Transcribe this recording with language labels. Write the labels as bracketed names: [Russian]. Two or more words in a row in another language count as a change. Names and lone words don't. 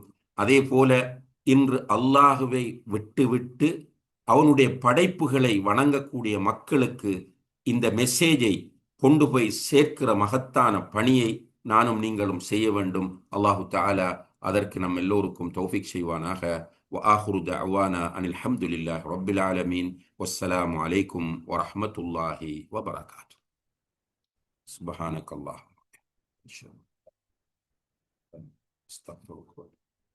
[Tamil] அதே போல இன்று அல்லாஹுவை விட்டு அவனுடைய படைப்புகளை வணங்கக்கூடிய மக்களுக்கு இந்த மெசேஜை கொண்டு போய் சேர்க்கிற மகத்தான பணியை நானும் நீங்களும் செய்ய வேண்டும். [Arabic] الله تعالى [Tamil] அதற்கு நம் எல்லோருக்கும் தௌஃபீக் செய்வானாக. [Arabic] وآخر دعوانا أن الحمد لله رب العالمين والسلام عليكم ورحمة الله وبركاته. سبحانك اللهم استغفرك.